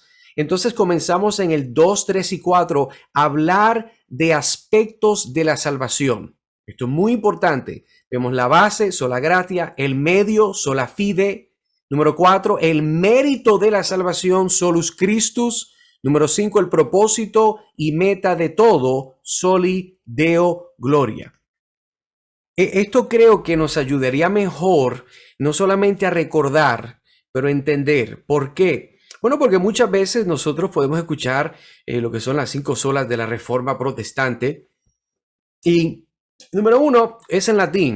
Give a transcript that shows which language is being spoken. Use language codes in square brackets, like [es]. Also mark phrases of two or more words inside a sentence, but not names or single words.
[es] Entonces comenzamos en el 2, 3 y 4 a hablar de aspectos de la salvación. Esto es muy importante. Vemos la base, [la] sola gratia, [es] el medio, [la] sola fide. [es] Número 4, el mérito de la salvación, [la] solus Christus. [es] Número 5, el propósito y meta de todo, [la] soli Deo gloria. [es] Esto creo que nos ayudaría mejor, no solamente a recordar, pero a entender. ¿Por qué? Bueno, porque muchas veces nosotros podemos escuchar lo que son las 5 solas de la Reforma Protestante. Y número uno, es en latín.